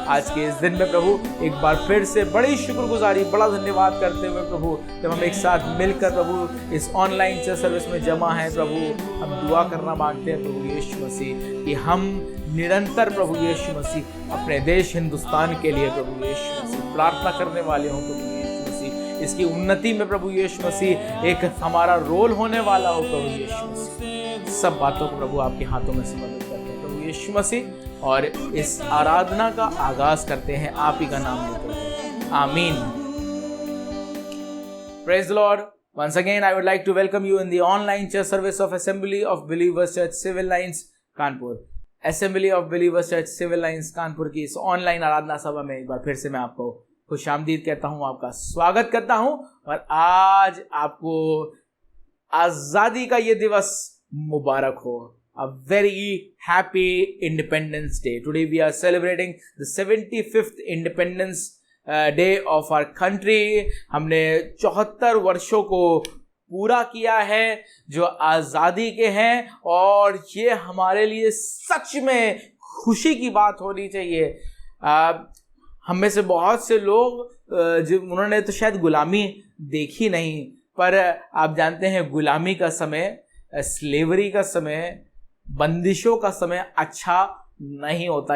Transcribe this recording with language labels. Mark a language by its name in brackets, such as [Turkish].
[Hindi] आज के इस दिन में प्रभु एक बार फिर से बड़ी शुक्रगुजारी, बड़ा धन्यवाद करते हुए प्रभु, जब हम एक साथ मिलकर प्रभु इस ऑनलाइन सर्विस में जमा हैं प्रभु, हम दुआ करना मांगते हैं प्रभु यीशु मसीह कि हम निरंतर प्रभु यीशु मसीह अपने देश हिंदुस्तान के लिए प्रभु यीशु मसीह प्रार्थना करने वाले हों प्रभु यीशु मसीह, इसकी उन्नति में प्रभु यीशु मसीह एक हमारा रोल होने वाला हो प्रभु यीशु मसीह। सब बातों को प्रभु आपके हाथों में समर्पित करते हैं प्रभु यीशु मसीह, और इस आराधना का आगाज करते हैं आप ही का नाम लेकर। आमीन। [English] Praise the Lord. Once again, I would like to welcome you in the online church service of Assembly of Believers Church Civil Lines Kanpur. [Hindi] Assembly of Believers Church Civil Lines Kanpur की इस ऑनलाइन आराधना सभा में एक बार फिर से मैं आपको खुशामदीद कहता हूँ, आपका स्वागत करता हूँ। और आज आपको आज़ादी का ये दिवस मुबारक हो। [English] A very happy Independence Day. Today we are celebrating the 75th Independence Day of our country. [Hindi] हमने 74 वर्षों को पूरा किया है जो आज़ादी के हैं, और ये हमारे लिए सच में खुशी की बात होनी चाहिए। हम में से बहुत से लोग उन्होंने तो शायद गुलामी देखी नहीं, पर आप जानते हैं गुलामी का समय, स्लेवरी का समय, बंदिशों का समय अच्छा नहीं होता।